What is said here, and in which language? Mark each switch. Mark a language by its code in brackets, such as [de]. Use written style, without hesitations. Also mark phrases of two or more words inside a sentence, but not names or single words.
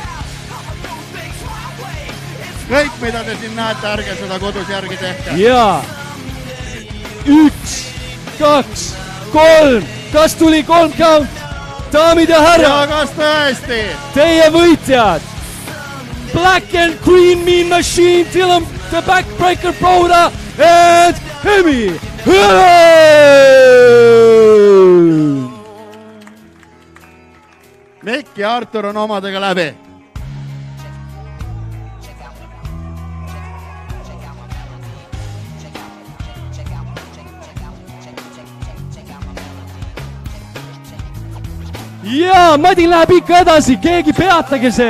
[et] Kõik, mida te siin näete, ärge seda kodus järgi tehke. Ja 1, 2, 3. Kas tuli 3 count? Daamid ja härrad. Ja kas tõesti? Teie võitjad. Black and Green Mean Machine, Dylan, the Backbreaker Prouda and Emi. Mikk ja Artur on omadega läbi. Ja Madin läheb ikka edasi, keegi peatage see.